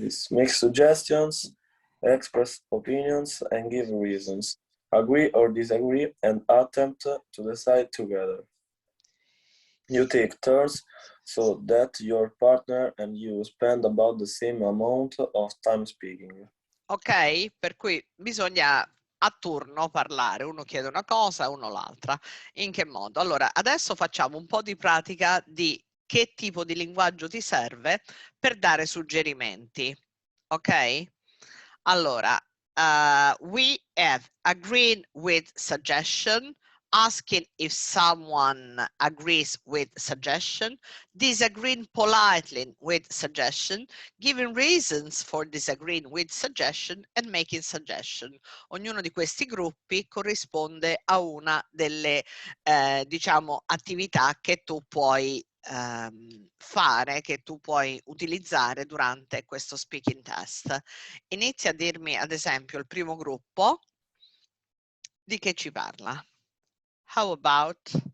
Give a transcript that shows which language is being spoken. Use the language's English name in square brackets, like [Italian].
[English] Make suggestions, express opinions, and give reasons. Agree or disagree, and attempt to decide together. You take turns so that your partner and you spend about the same amount of time speaking. [Italian] Ok, per cui bisogna a turno parlare, uno chiede una cosa, uno l'altra. In che modo? Allora, adesso facciamo un po' di pratica di che tipo di linguaggio ti serve per dare suggerimenti. Ok? [English] Allora, we have agreed with suggestion, asking if someone agrees with suggestion, disagreeing politely with suggestion, giving reasons for disagreeing with suggestion, and making suggestion. [Italian] Ognuno di questi gruppi corrisponde a una delle, diciamo, attività che tu puoi fare, che tu puoi utilizzare durante questo speaking test. Inizia a dirmi, ad esempio, il primo gruppo di che ci parla. [English] How about?